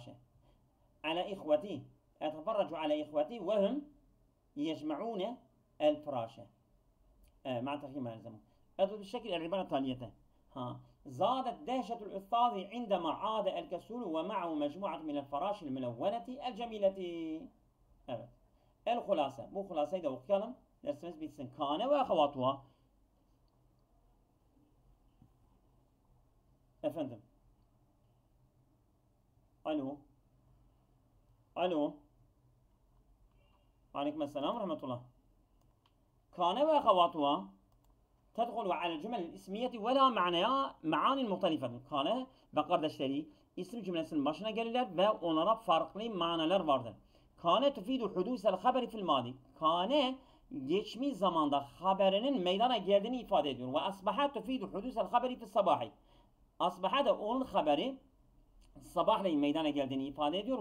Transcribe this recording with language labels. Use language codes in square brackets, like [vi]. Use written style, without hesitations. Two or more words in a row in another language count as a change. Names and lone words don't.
[ar] على إخوتي أتفرج على إخوتي وهم يجمعون الفراش. مع تقييم ما يلزمه. أضرب بالشكل العبارة التالية. زادت دهشة الأستاذ عندما عاد الكسول ومعه مجموعة من الفراش الملونة الجميلة. Evet. الخلاصة. [tr] Bu hulasayı da okuyalım. Dersimiz bitsin. [ar] كان وأخواتها. [tr] Efendim. Alo. Alo. [ar] عليكم السلام رحمة الله. كان وأخواتها تدخل على الجمل الإسمية ولا معاني مختلفة. [tr] Kane ve kardeşleri isim cümlesinin başına gelirler ve onlara farklı manalar vardır. [ar] كان تفيد حدوث الخبر في الماضي. [tr] Kane geçmiş zamanda haberinin meydana geldiğini ifade ediyor. [ar] وأصبح تفيد حدوث الخبر في الصباح. [tr] Asbaha da onun haberi sabahleyin meydana geldiğini ifade ediyor.